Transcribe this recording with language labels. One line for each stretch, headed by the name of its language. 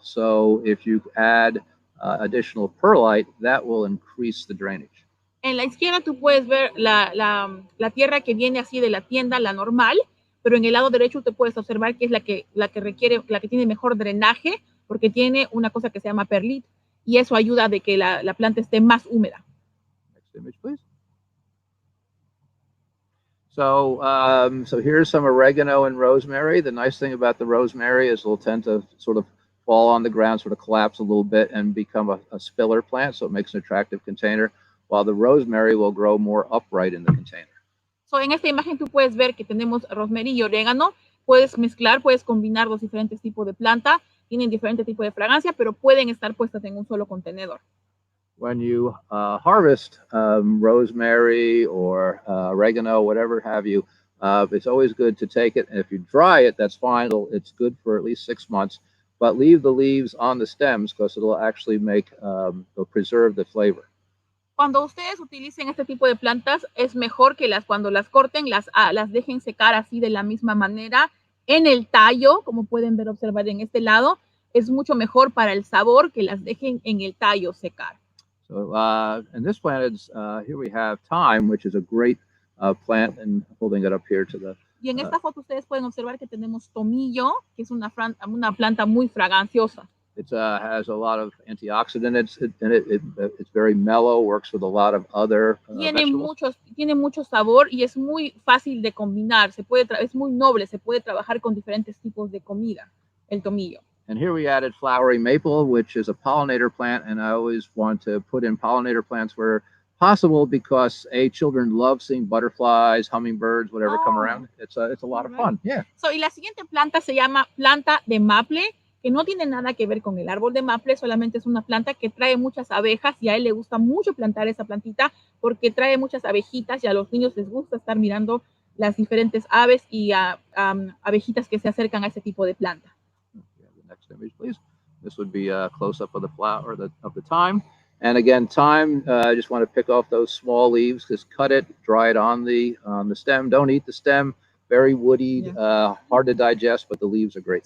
English: So if you add additional perlite, that will increase the drainage.
Spanish: En la izquierda tú puedes ver la tierra que viene así de la tienda, la normal, pero en el lado derecho te puedes observar que es la que tiene mejor drenaje, porque tiene una cosa que se llama perlit, y eso ayuda de que la planta esté más húmeda.
English: Next image, please. So here's some oregano and rosemary. The nice thing about the rosemary is it'll tend to sort of fall on the ground, sort of collapse a little bit and become a spiller plant, so it makes an attractive container, while the rosemary will grow more upright in the container.
Spanish: So en esta imagen tú puedes ver que tenemos rosemary y orégano. Puedes mezclar, puedes combinar los diferentes tipos de planta. Tienen diferentes tipos de fragancia, pero pueden estar puestas en un solo contenedor.
English: When you harvest rosemary or oregano, whatever have you, it's always good to take it. And if you dry it, that's fine. It's good for at least 6 months. But leave the leaves on the stems because it'll actually it'll preserve the flavor.
Spanish: Cuando ustedes utilicen este tipo de plantas, es mejor que cuando las corten, las dejen secar así de la misma manera en el tallo, como pueden ver, observar en este lado. Es mucho mejor para el sabor que las dejen en el tallo secar.
English: So in this plant, here we have thyme, which is a great plant, and holding it up here to the.
Spanish: Y en esta foto ustedes pueden observar que tenemos tomillo, que es una planta muy fraganciosa.
English: It has a lot of antioxidants in it. It's very mellow, works with a lot of other
Spanish: Tiene mucho sabor y es muy fácil de combinar. Es muy noble, se puede trabajar con diferentes tipos de comida, el tomillo.
English: And here we added flowery maple, which is a pollinator plant, and I always want to put in pollinator plants where possible because children love seeing butterflies, hummingbirds, whatever come around. It's a lot of fun. Yeah.
Spanish: So, y la siguiente planta se llama planta de maple, que no tiene nada que ver con el árbol de maple, solamente es una planta que trae muchas abejas y a él le gusta mucho plantar esa plantita porque trae muchas abejitas y a los niños les gusta estar mirando las diferentes aves y abejitas que se acercan a ese tipo de planta.
English: Next image, please. This would be a close-up of the flower of the thyme. And again, thyme, I just want to pick off those small leaves, just cut it, dry it on the stem. Don't eat the stem. Very woody, hard to digest, but the leaves are great.